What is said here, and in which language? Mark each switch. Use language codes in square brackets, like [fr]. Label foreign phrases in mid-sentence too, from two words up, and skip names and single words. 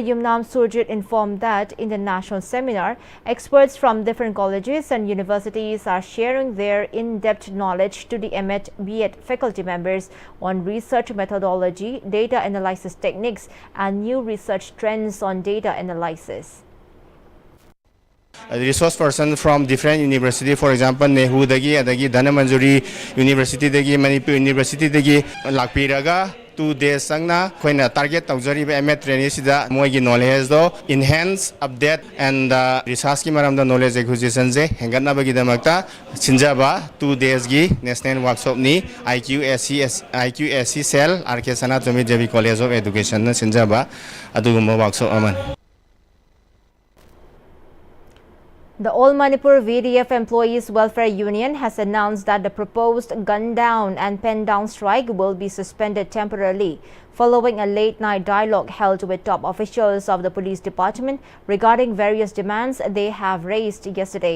[en] Yumnam Surjit informed that in the national seminar, experts from different colleges and universities are sharing their in-depth knowledge to the Emmet B.Ed faculty members on research methodology, data analysis techniques, and new research trends on data analysis. A resource person from different university, for example, [mni] Nehu dagi, adagi Dhanamanjuri University dagi, Manipur University dagi, Lakpiraga, 2 days sangna, koina target taujari ba Emmet training sida moigi knowledge do [en] enhance, update and research [mni] ki maram da [en] knowledge acquisition [mni] je hengatna bagi damakta sinjaba 2 days gi [en] national workshop [mni] ni IQSC cell RK Sanatobi Devi College of Education na sinjaba adugumba workshop aman. [en] The All Manipur VDF Employees Welfare Union has announced that the proposed gun down and pen down strike will be suspended temporarily following a late-night dialogue held with top officials of the police department regarding various demands they have raised yesterday.